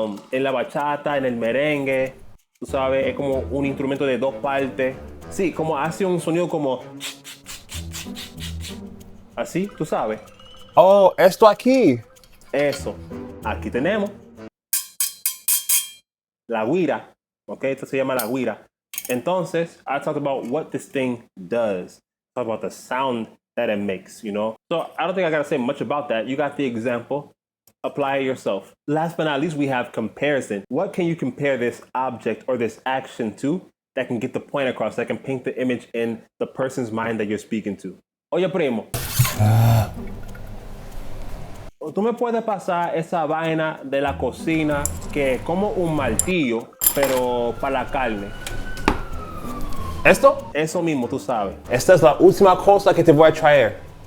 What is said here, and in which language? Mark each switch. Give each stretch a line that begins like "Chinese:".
Spanish: En la bachata, en el merengue, tú sabes, es como un instrumento de dos partes. Sí, como hace un sonido como así, tú sabes. Oh, esto aquí. Eso. Aquí tenemos la guira. Ok, esto se llama la guira.
English: Entonces, I talked about what this thing does. Talk about the sound that it makes, you know? So I don't think I gotta say much about that. You got the example. Apply it yourself. Last but not least, we have comparison. What can you compare this object or this action to that can get the point across, that can paint the image in the person's mind that you're speaking to?
Spanish: Oye, primo. Tú me puedes pasar esa vaina de la cocina que es como un martillo, pero para la carne. ¿Esto? Eso mismo, tú sabes. Esta es la última cosa que te voy a traer.